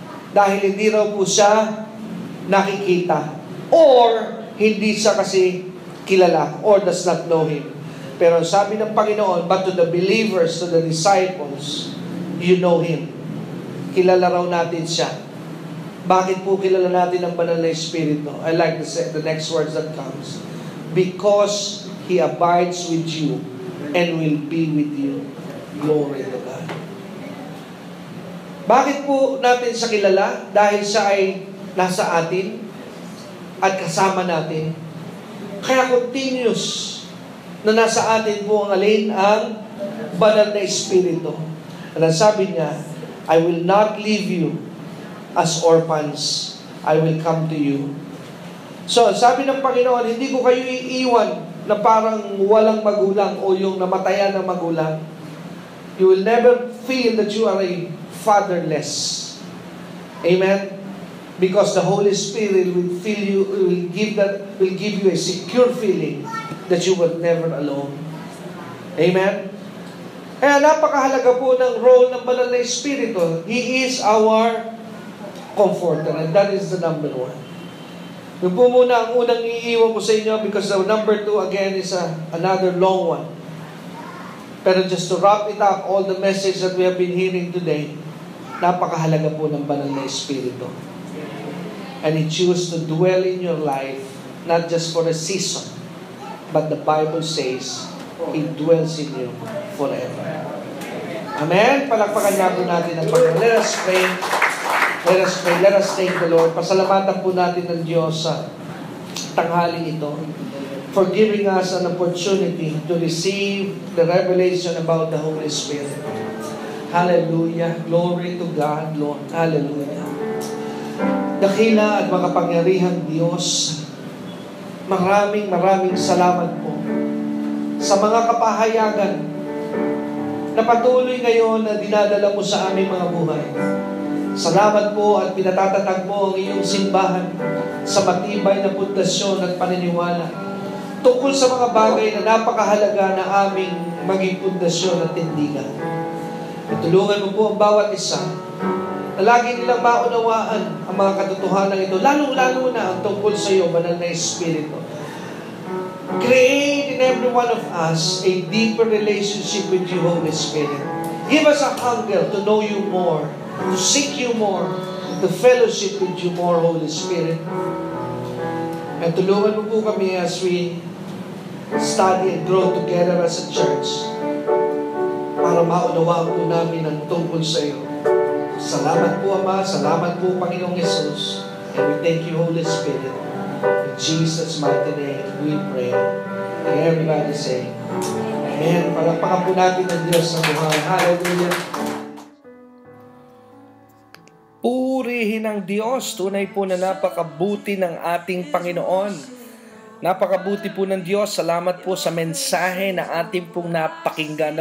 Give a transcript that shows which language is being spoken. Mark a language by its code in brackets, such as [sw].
[tl] Dahil hindi raw po siya nakikita. [en] Or [tl] hindi siya kasi kilala [en] or does not know Him. [tl] Pero sabi ng Panginoon, [en] but to the believers, to the disciples, you know Him. [tl] Kilala raw natin siya. Bakit po kilala natin ang banal na Espiritu? [en] I like the next words that comes. Because He abides with you and will be with you. Glory to God. [tl] Bakit po natin siya kilala? Dahil siya ay nasa atin at kasama natin. Kaya continuous na nasa atin po ang alin ang banal na Espiritu. At ang sabi niya, [en] I will not leave you as orphans. I will come to you. [tl] So, sabi ng Panginoon, hindi ko kayo iiwan na parang walang magulang o yung namatayan ng magulang. [en] You will never feel that you are a fatherless. Amen? Because the Holy Spirit will fill you, will give you a secure feeling that you were never alone. Amen? [tl] Kaya napakahalaga po ng role ng banal na Espiritu. [en] He is our comforter, and that is the number one. [tl] Yun po muna ang unang iiwan ko sa inyo, [en] because the number two again is another long one. Pero just to wrap it up, all the message that we have been hearing today, [tl] napakahalaga po ng banal na Espiritu. [en] And He chooses to dwell in your life, not just for a season, but the Bible says, He dwells in you forever. Amen? [tl] Palakpakan nga po natin ang Panginoon. [en] Let us pray. Let us pray. Let us thank the Lord. [tl] Pasalamatan po natin ng Diyos sa tanghaling ito [en] for giving us an opportunity to receive the revelation about the Holy Spirit. Hallelujah. Glory to God, Lord. Hallelujah. [tl] Dakila at makapangyarihang Diyos, maraming salamat po sa mga kapahayagan na patuloy ngayon na dinadala mo sa aming mga buhay. Salamat po at pinatatatag mo ang iyong simbahan sa matibay na pundasyon at paniniwala tungkol sa mga bagay na napakahalaga na aming maging pundasyon at tindigan. Tulungan mo po ang bawat isa na lagi nilang maunawaan ang mga katotohanan ito, lalo-lalo na ang tungkol sa iyo, Banal na Espiritu. [en] Create in every one of us a deeper relationship with you, Holy Spirit. Give us a hunger to know you more, to seek you more, to fellowship with you more, Holy Spirit. [tl] At tulungan mo po kami [en] as we study and grow together as a church [tl] para maunawaan po namin ang tungkol sa iyo. Salamat po, Ama. Salamat po, Panginoong Jesus. [en] And we thank you, Holy Spirit. In Jesus' mighty name, we pray. And everybody say, Amen. [tl] Palakpakan po natin ang Diyos sa buhay. Hallelujah. Purihin ang Diyos. Tunay po na napakabuti ng ating Panginoon. Napakabuti po ng Diyos. Salamat po sa mensahe na ating pong napakinggan.